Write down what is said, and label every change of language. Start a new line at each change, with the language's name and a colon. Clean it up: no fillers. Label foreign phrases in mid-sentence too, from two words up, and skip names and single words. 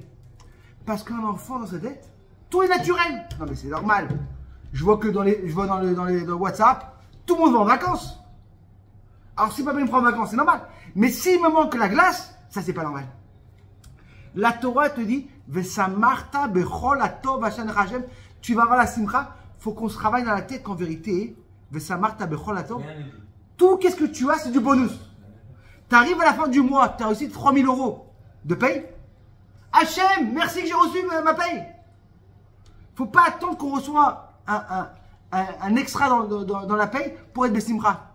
French: Parce qu'un enfant dans sa tête, tout est naturel. Non, mais c'est normal. Je vois que dans le WhatsApp, tout le monde va en vacances. Alors, si papa me prend en vacances, c'est normal. Mais s'il me manque la glace, ça, c'est pas normal. La Torah te dit,
Hebrew: ושמחת בכל הטוב אשר לך השם.
French: Tu vas avoir la simcha. Il faut qu'on se travaille dans la tête qu'en vérité,
Hebrew: ושמחת בכל הטוב.
French: Tout, qu'est-ce que tu as, c'est du bonus. Tu arrives à la fin du mois, tu as reçu 3 000 euros de paye. Hachem, merci que j'ai reçu ma paye. Faut pas attendre qu'on reçoive un extra dans la paye pour être besimcha.